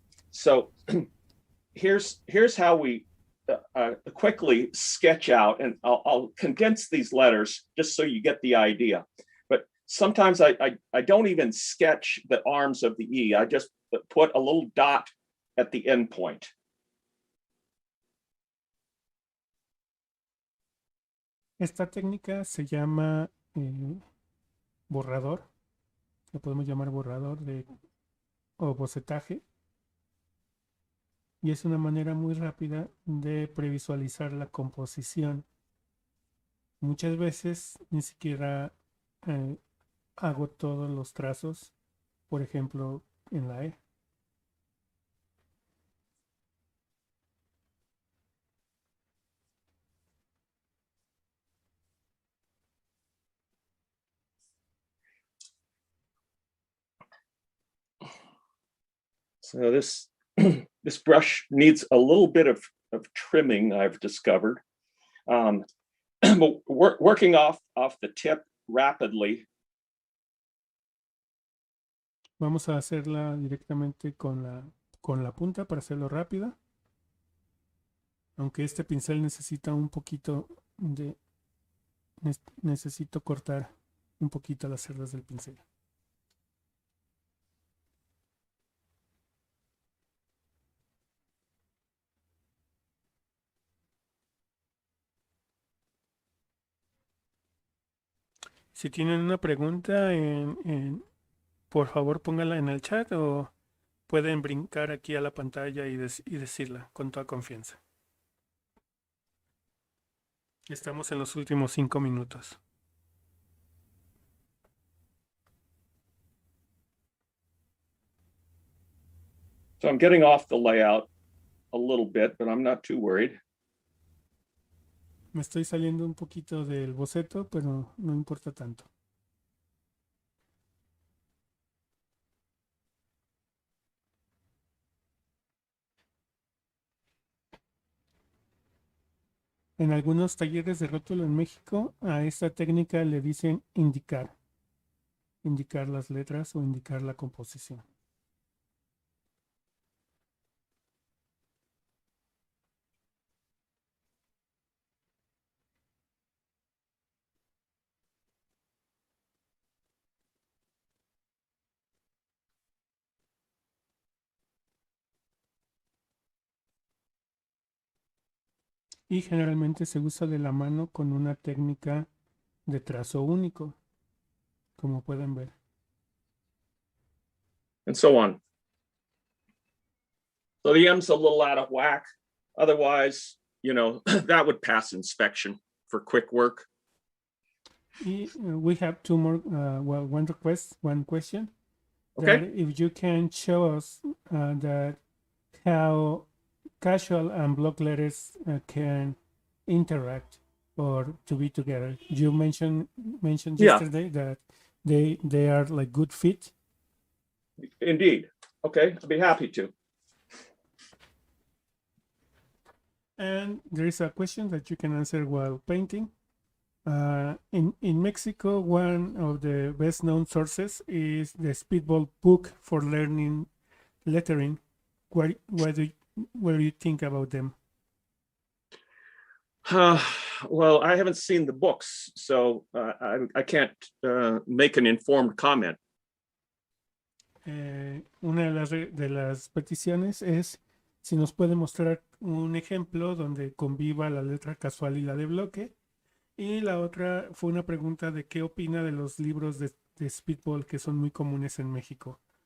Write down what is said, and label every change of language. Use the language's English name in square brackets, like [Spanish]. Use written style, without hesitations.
[English] So here's how we quickly sketch out, and I'll condense these letters just so you get the idea. But sometimes I don't even sketch the arms of the E. I just put a little dot at the end point. [Spanish] Esta técnica se llama borrador. Lo podemos llamar borrador o bocetaje. Y es una manera muy rápida de previsualizar la composición. Muchas veces ni siquiera hago todos los trazos, por ejemplo, en la E. [English] So this this brush needs a little bit of trimming, I've discovered. But working off the tip rapidly. [Spanish] Vamos a hacerla directamente con la punta para hacerlo rápida. Aunque este pincel necesita un poquito de... Necesito cortar un poquito las cerdas del pincel. Si tienen una pregunta, por favor pónganla en el chat o pueden brincar aquí a la pantalla y decirla con toda confianza. Estamos en los últimos 5 minutos. [English] So I'm getting off the layout a little bit, but I'm not too worried. [Spanish] Me estoy saliendo un poquito del boceto, pero no importa tanto. En algunos talleres de rótulo en México, a esta técnica le dicen indicar. Indicar las letras o indicar la composición. Y generalmente se usa de la mano con una técnica de trazo único, como pueden ver. [English] And so on. So the M's a little out of whack. Otherwise, you know, that would pass inspection for quick work. We have two more, one request, one question. Okay. That if you can show us that how casual and block letters can interact or to be together. You mentioned Yeah. yesterday that they are like good fit. Indeed. Okay, I'd be happy to. And there is a question that you can answer while painting. In Mexico, one of the best known sources is the Speedball book for learning lettering. What do you think about them? Well, I haven't seen the books, so I can't make an informed comment. [Spanish] Una de las peticiones es si nos puede mostrar un ejemplo donde conviva la letra casual y la de bloque. Y la otra fue una pregunta de qué opina de los libros de Speedball que son muy comunes en México.